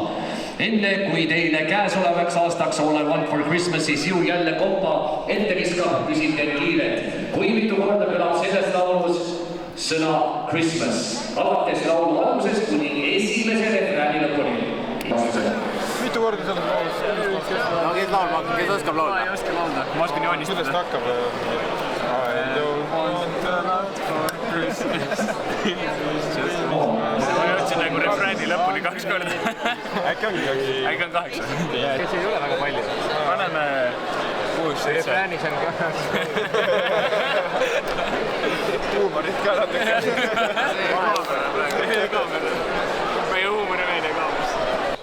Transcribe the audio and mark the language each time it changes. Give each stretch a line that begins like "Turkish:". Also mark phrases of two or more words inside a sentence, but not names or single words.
Estonian: Enne kui teile käesolevaks aastaks All I Want for Christmas'is ju jälle kompa ette viskab, küsite kiiret. Kui mitu korda kõlab selles laulus sõna Christmas? Alates laulu algusest kuni esimese refrääni lõpuni. Mitu korda selles laulus? No kes oskab laulda? Ma ei oska laulda, ma oskan joonistada. Kuidas ta hakkab?
English: I don't want a lot for Christmas.
Estonian: Ma jõudsin nagu refrääni lõpuni 2 korda. Äkki on 8. Kes ei ole väga palju? Paneme 6-7. Refräänis on ka. Huumorit ka natuke. Meie huumori meedia kaamas.